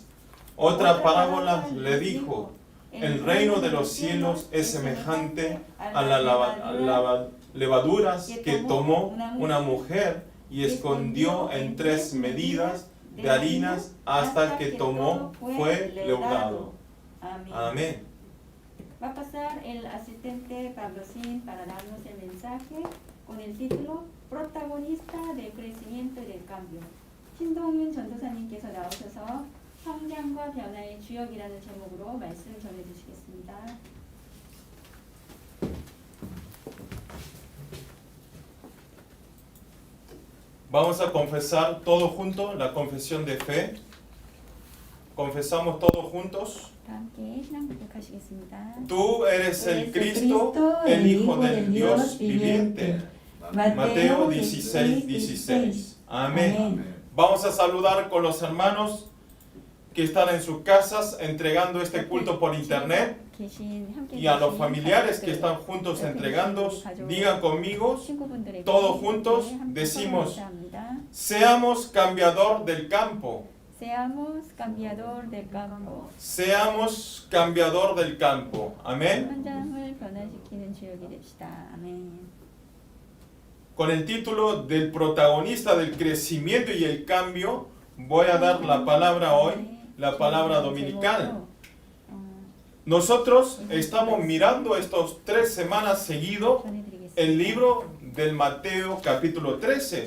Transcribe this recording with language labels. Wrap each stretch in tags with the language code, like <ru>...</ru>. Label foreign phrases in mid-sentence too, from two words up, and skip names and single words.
<es>Otra parábola le dijo: el reino de los cielos es semejante a las levaduras que tomó una mujer y escondió en 3 medidas de harinas hasta que tomó fue leudado. Amén. Va a pasar el asistente Pablo Sin para darnos el mensaje con el título Protagonista del crecimiento y del cambio.</es> <ko>신동윤 전도사님께서 나오셔서 성장과 변화의 주역이라는 제목으로 말씀을 전해주시겠습니다.</ko> <es>Vamos a confesar todos juntos la confesión de fe. Confesamos todos juntos.</es> <ko>함께 신앙 고백하시겠습니다.</ko> <es>Tú eres el Cristo, el Hijo del Dios viviente. Mateo 16:16. Amén. Vamos a saludar con los hermanos que están en sus casas entregando este culto por internet, y a los familiares que están juntos entregando. Digan conmigo, todos juntos decimos: seamos cambiador del campo. Seamos cambiador del campo. Seamos cambiador del campo. Amén.</es> <ko>현장을 변화시키는 주역이 됩시다. 아멘.</ko> <es>Con el título del protagonista del crecimiento y el cambio, voy a dar la palabra hoy, la palabra dominical. Nosotros estamos mirando estos 3 semanas seguidos el libro del Mateo capítulo 13.</es>